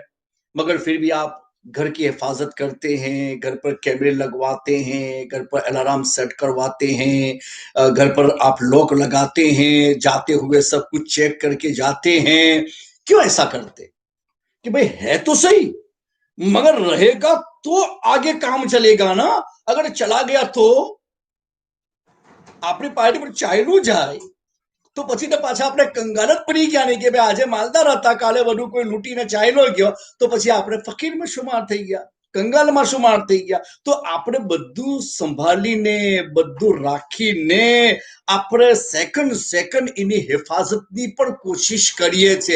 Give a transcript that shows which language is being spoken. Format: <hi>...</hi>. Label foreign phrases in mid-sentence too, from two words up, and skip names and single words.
<ur>مگر پھر بھی آپ گھر کی حفاظت کرتے ہیں، گھر پر کیمرے لگواتے ہیں، گھر پر الارم سیٹ کرواتے ہیں، گھر پر آپ لوک لگاتے ہیں، جاتے ہوئے سب کچھ چیک کر کے جاتے ہیں. کیوں ایسا کرتے؟ کہ بھئی ہے تو صحیح، مگر رہے گا تو آگے کام چلے گا نا. اگر چلا گیا تو آپ نے پارٹی پر چائلو جائے</ur> <gu>તો પછી તો પાછા આપણે કંગાલ જ પડી ગયા ને કે ભાઈ આજે માલદાર હતા, કાલે બધું કોઈ લૂંટીને ચાલ્યો ગયો, તો પછી આપણે ફકીરમાં શુમાર થઈ ગયા, કંગાલમાં શુમાર થઈ ગયા. તો આપણે બધું સંભાળીને, બધું રાખીને આપણે સેકન્ડ સેકન્ડ એની હિફાજતની પણ કોશિશ કરીએ છીએ.</gu>